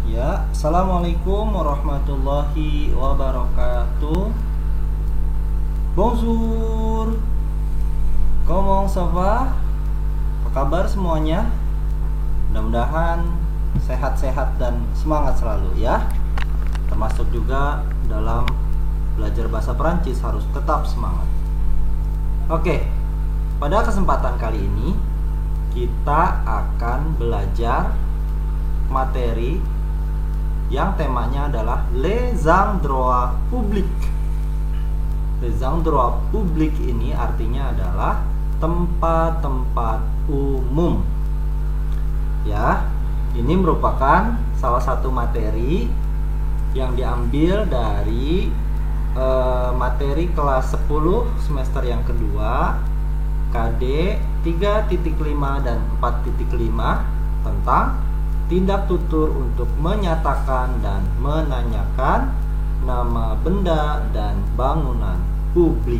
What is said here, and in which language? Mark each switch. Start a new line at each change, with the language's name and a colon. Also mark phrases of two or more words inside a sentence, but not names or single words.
Arabic: Ya, السلام عليكم ورحمة الله وبركاته.
French: Bonjour, comment ça va?
Indonesian: Apa kabar semuanya? Mudah-mudahan sehat-sehat dan semangat selalu ya. Termasuk juga dalam belajar bahasa Perancis harus tetap semangat. Oke, pada kesempatan kali ini kita akan belajar materi yang temanya adalah
French: les endroits publics. Les endroits publics
Indonesian: ini artinya adalah tempat-tempat umum. Ya, ini merupakan salah satu materi yang diambil dari materi kelas 10 semester yang kedua KD 3.5 dan 4.5 tentang tindak tutur untuk menyatakan dan menanyakan nama benda dan bangunan publik.